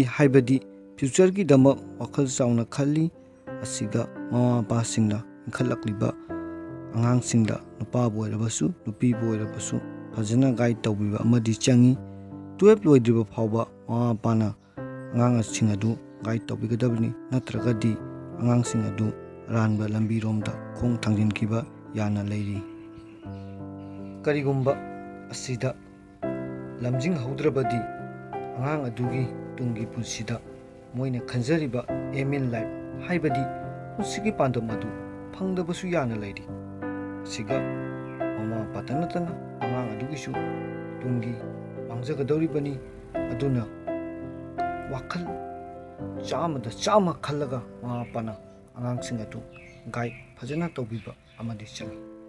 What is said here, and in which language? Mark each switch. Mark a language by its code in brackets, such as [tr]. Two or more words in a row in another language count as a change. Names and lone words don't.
[mni] haibadi future gi dama wakhal chauna khali asiga mama pa singna inkhalakliba angang singda nupa boirabasu nupi boirabasu fajana guide tawbiba amadi changi 12 loidriba phawba mama pana angang sing adu guide tawbigadabni natragadi angang sing adu ranba lambi romda khong thangjinkiba yana leiri. Karigumba asida lamjing haudrabadi angang adugi tungi punsida moina khanjariba [en] aim in life [mni] haibadi pusigi pandam adu phangdabasu yana leiri. Siga mama patanatana angang adugisu tungi mangjagadoribani aduna wakhal chama khallaga mama pana angang sing adu guide fajana tawbiba amadi changi.